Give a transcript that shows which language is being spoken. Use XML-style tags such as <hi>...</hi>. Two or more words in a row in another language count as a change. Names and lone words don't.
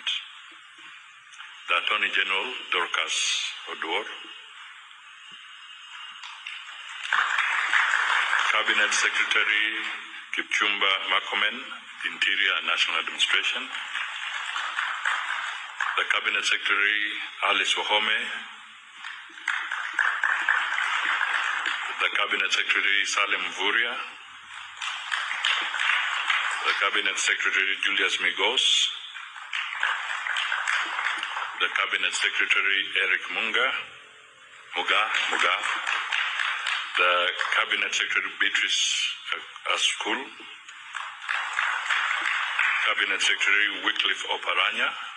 <en>The Attorney General, Dorcas Oduor, Cabinet Secretary Kipchumba Murkomen, Interior and National Administration, the Cabinet Secretary Alice Wahome, the Cabinet Secretary Salim Mvurya, the Cabinet Secretary Julius Migos, the Cabinet Secretary Eric Muga, the Cabinet Secretary Beatrice Askul, Cabinet Secretary Wycliffe Oparanya,</en>